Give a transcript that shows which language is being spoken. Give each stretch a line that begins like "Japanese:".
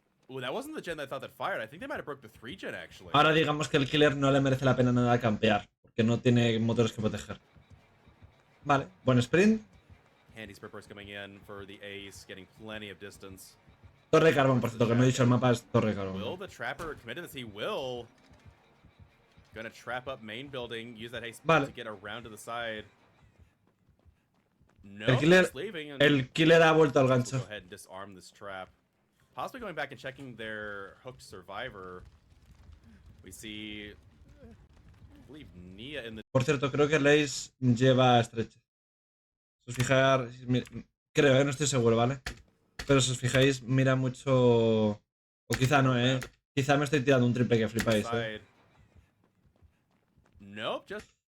English: Ooh, that wasn't the gen that I thought that fired. I think they might have broke the 3 gen actually.
Spanish: Ahora digamos que el killer no le merece la pena nada campear, porque no tiene motores que proteger. Vale, buen sprint.
English: Handy Spritburst coming in for the ace, getting plenty of distance.
Spanish: Torre de carbón, por cierto, que no he dicho el mapa es torre de carbón.
English: Will the Trapper commit to this? He will. Gonna trap up main building, use that haste
Spanish: Vale.
English: to get around to the side.
Spanish: No, El killer ha vuelto al gancho.
English: Go ahead and disarm this trap. Possibly going back and checking their hooked survivor. We see, I believe, Nia in the.
Spanish: Por cierto, creo que Lace lleva estreche. Si os fijáis, creo, no estoy seguro, ¿vale? Pero si os fijáis, mira mucho. O quizá no, quizá me estoy tirando un triple que flipáis,
English: Nope, just.